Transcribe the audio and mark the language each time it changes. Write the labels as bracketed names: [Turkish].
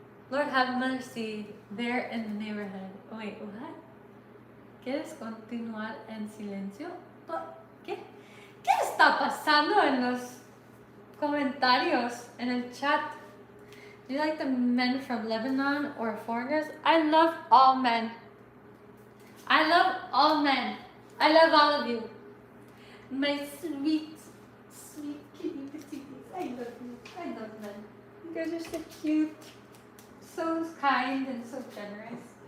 [English] Lord have mercy there in the neighborhood. Wait, what? [Spanish] ¿Quieres continuar en silencio? ¿Qué? ¿Qué está pasando en los comentarios, en el chat? [English] Do you like the men from Lebanon or foreigners? I love all men. I love all men. I love all of you. My sweet, sweet kitty patooties. I love you. I love men. You guys are so cute. So kind and so generous.